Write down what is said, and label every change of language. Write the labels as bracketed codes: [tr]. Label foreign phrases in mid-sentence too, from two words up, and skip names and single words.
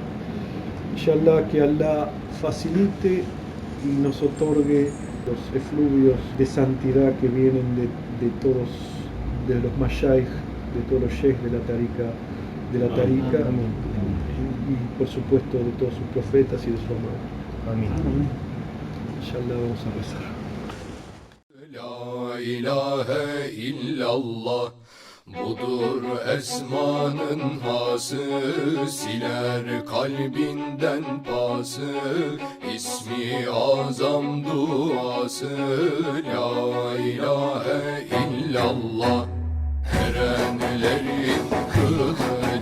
[ar] إن شاء الله, [es] que Allah facilite y nos otorgue los efluvios de santidad que vienen de todos, de los mashayikh, de todos los sheikhs de la tarika, y por supuesto de todos sus profetas y de su amor. Amén. [ar] إن شاء الله, [es] vamos a rezar. [ar] لا إله إلا الله, [tr] budur esmanın hası, siler kalbinden pası, ismi azam duası. [ar] لا إله إلا الله, [tr] erenlerin kılı